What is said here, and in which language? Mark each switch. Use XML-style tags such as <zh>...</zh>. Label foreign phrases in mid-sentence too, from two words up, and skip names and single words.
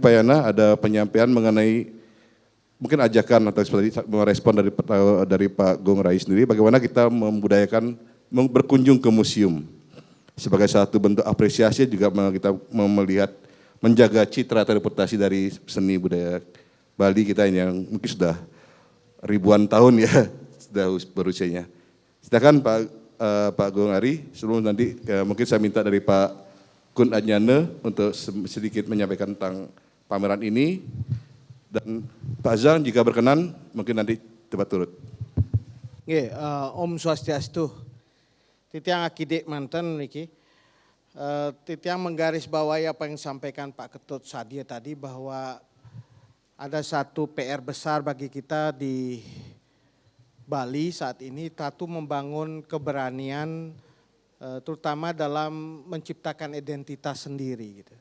<id>Payana ada penyampaian mengenai mungkin ajakan atau seperti merespon dari Pak Agung Rai sendiri, bagaimana kita membudayakan berkunjung ke museum sebagai satu bentuk apresiasi, juga kita melihat menjaga citra atau reputasi dari seni budaya Bali kita ini yang mungkin sudah ribuan tahun ya sudah berusianya. Silakan Pak Agung Ari, sebelum nanti mungkin saya minta dari Pak Kun Anyane untuk sedikit menyampaikan tentang pameran ini, dan Pak Zang jika berkenan mungkin nanti cepat turut.</id> <sa>Om Swastiastu.</sa> <ban>Titiang akidik mantan niki.</ban> <id>Titiang menggarisbawahi apa yang disampaikan Pak Ketut Sadia tadi, bahwa ada satu PR besar bagi kita di Bali saat ini, satu membangun keberanian terutama dalam menciptakan identitas sendiri gitu.</id>